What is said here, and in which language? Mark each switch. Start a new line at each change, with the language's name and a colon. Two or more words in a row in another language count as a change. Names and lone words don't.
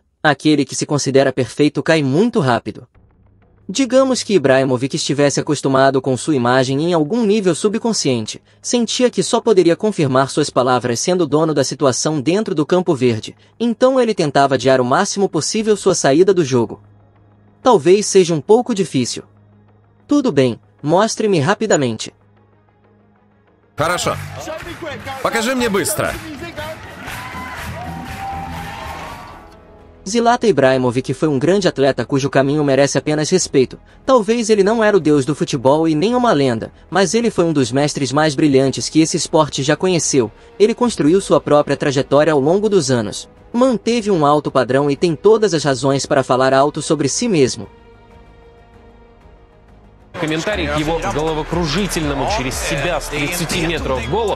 Portuguese: Aquele que se considera perfeito cai muito rápido. Digamos que Ibrahimovic estivesse acostumado com sua imagem em algum nível subconsciente, sentia que só poderia confirmar suas palavras sendo dono da situação dentro do campo verde, então ele tentava adiar o máximo possível sua saída do jogo. Talvez seja um pouco difícil. Tudo bem, mostre-me rapidamente.
Russian: Хорошо. Покажи мне быстро.
Portuguese: Zlatan Ibrahimovic foi um grande atleta cujo caminho merece apenas respeito. Talvez ele não era o deus do futebol e nem uma lenda, mas ele foi um dos mestres mais brilhantes que esse esporte já conheceu. Ele construiu sua própria trajetória ao longo dos anos. Manteve um alto padrão e tem todas as razões para falar alto sobre si mesmo.
Russian: Комментарий к его головокружительному через себя с 30 метров голу.